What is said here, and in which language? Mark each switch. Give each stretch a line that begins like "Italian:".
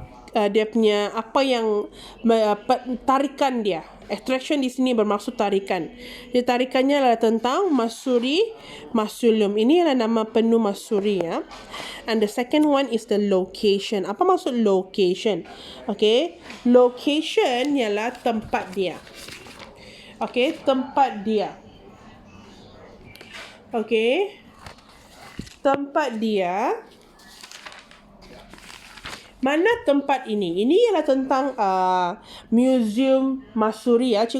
Malay: dia punya apa yang tarikan dia. Attraction di sini bermaksud tarikan. Jadi tarikannya adalah tentang Masuri Mausoleum. Ini adalah nama penuh Masuri ya.
English: And the second one is the location.
Malay: Apa maksud location? Okay, location ialah tempat dia. Okay, tempat dia. Okay, tempat dia. Mana tempat ini? Ini ialah tentang Museum Masuri ya.